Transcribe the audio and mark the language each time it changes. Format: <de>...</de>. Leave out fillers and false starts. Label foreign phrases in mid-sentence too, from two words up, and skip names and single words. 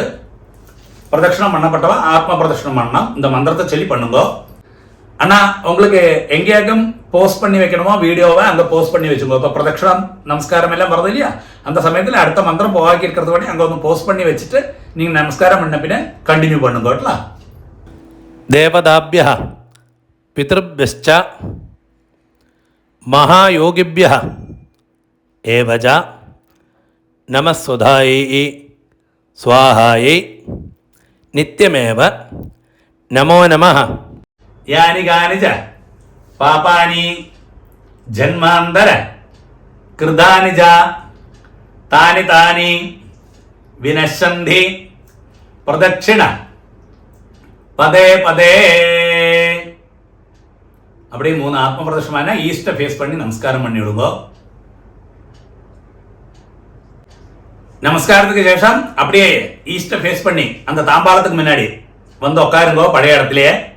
<ta>பிரதட்சணம் பண்ணப்பட்டவா ஆத்ம பிரதட்சணம் பண்ணலாம். இந்த மந்திரத்தை சொல்லி பண்ணுங்க. அண்ணா உங்களுக்கு எங்கேயாக்கும் போஸ்ட் பண்ணி வைக்கணுமோ வீடியோவை அங்கே போஸ்ட் பண்ணி வச்சுக்கோ. இப்போ பிரதட்சணம் நமஸ்காரம் எல்லாம் வருது இல்லையா, அந்த சமயத்தில் அடுத்த மந்திரம் போவாக்கி இருக்கிறது பண்ணி அங்கே வந்து போஸ்ட் பண்ணி வச்சுட்டு நீங்கள் நமஸ்காரம் பண்ண பின்ன கண்டினியூ பண்ணுங்கோட்ல.</ta> <sa>देवताभ्यः पितृभ्यश्च महायोगिभ्यः एव च नमः सुधायै स्वाहायै नित्यमेव नमो नमः. यानि कानि च पापानि जन्मान्तर कृतानि च तानि तानि विनश्यन्ति प्रदक्षिण पदे पदे.</sa> <ta>அப்படி 3 ஆத்ம பிரதட்சணமான</ta> <en>east face</en> <ta>பண்ணி நமஸ்காரம் பண்ணி விடுங்க. நமஸ்காரத்துக்கு சேஷம் அப்படியே</ta> <en>east face</en> <ta>பண்ணி அந்த தாம்பாளத்துக்கு முன்னாடி வந்து உட்காருங்கோ பழைய இடத்துலயே.</ta>